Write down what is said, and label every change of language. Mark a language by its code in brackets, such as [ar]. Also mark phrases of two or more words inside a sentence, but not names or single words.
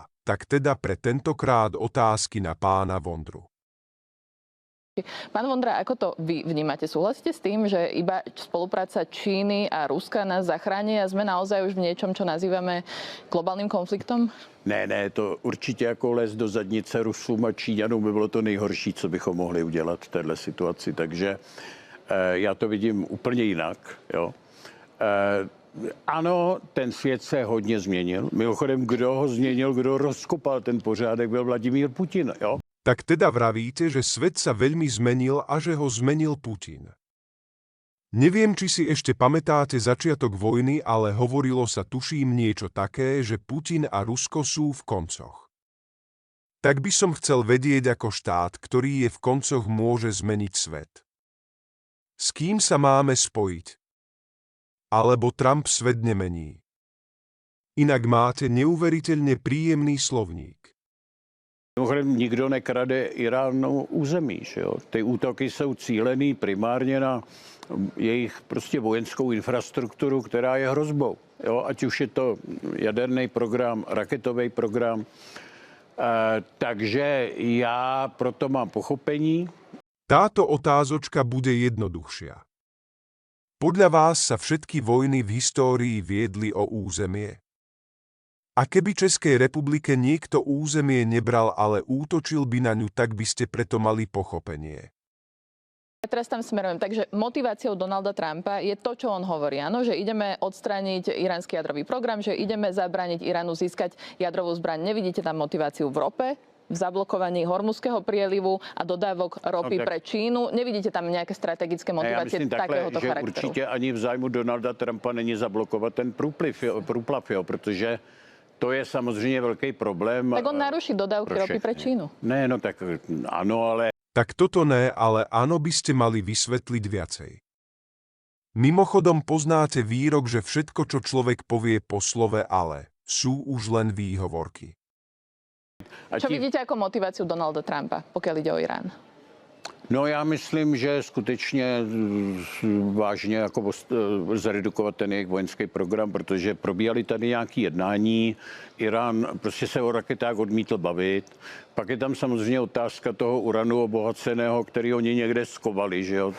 [sk] Tak teda pre tentokrát otázky na pána Vondru. Pán Vondra, ako to vy vnímate? Súhlasíte s tým, že iba spolupráca Číny a Ruska nás zachráni a sme naozaj už v niečom, čo nazývame globálnym konfliktom? [cs] Ne, to určitě jako les do zadnice Rusům a Číňanům by bylo to nejhorší, co bychom mohli udělat v této situaci. Takže já to vidím úplně jinak. Jo. Ano, ten svět se hodně změnil. Mimochodem, kdo ho změnil, kdo rozkopal ten pořádek, byl Vladimír Putin. Jo. [sk] Tak teda vravíte, že svet sa veľmi zmenil a že ho zmenil Putin. Neviem, či si ešte pamätáte začiatok vojny, ale hovorilo sa tuším niečo také, že Putin a Rusko sú v koncoch. Tak by som chcel vedieť, ako štát, ktorý je v koncoch, môže zmeniť svet. S kým sa máme spojiť? Alebo Trump svet nemení. Inak máte neuveriteľne príjemný slovník. [cs] Mimochodem, nikdo nekrade Iránu území. Že jo? Ty útoky jsou cílený primárně na jejich prostě vojenskou infrastrukturu, která je hrozbou. Jo? Ať už je to jaderný program, raketový program. Takže já proto mám pochopení. [sk] Táto otázočka bude jednoduchšia. Podľa vás sa všetky vojny v histórii viedli o územie? A keby Českej republike niekto územie nebral, ale útočil by na ňu, tak by ste preto mali pochopenie. Ja teraz tam smerujem. Takže motiváciou Donalda Trumpa je to, čo on hovorí. Áno, že ideme odstrániť iránsky jadrový program, že ideme zabrániť Iránu získať jadrovú zbraň. Nevidíte tam motiváciu v rope, v zablokovaní Hormuzského prielivu a dodávok ropy pre Čínu? Nevidíte tam nejaké strategické motivácie takéhoto charakteru? [cs] Určitě ani v zájmu Donalda Trumpa není zablokovat ten průplav, protože to je samozřejmě velký problém. [sk] Tak on naruší dodávky ropy pre Čínu. [cs] Ne, no tak ano, ale... [sk] Tak toto ne, ale áno by ste mali vysvetliť viacej. Mimochodom poznáte výrok, že všetko, čo človek povie po slove ale, sú už len výhovorky. Čo vidíte ako motiváciu Donalda Trumpa, pokiaľ ide o Irán? [cs] No já myslím, že skutečně vážně jako zredukovat ten jejich vojenský program, protože probíhaly tady nějaké jednání, Irán prostě se o raketách odmítl bavit, pak je tam samozřejmě otázka toho uranu obohaceného, který oni někde skovali, že jo.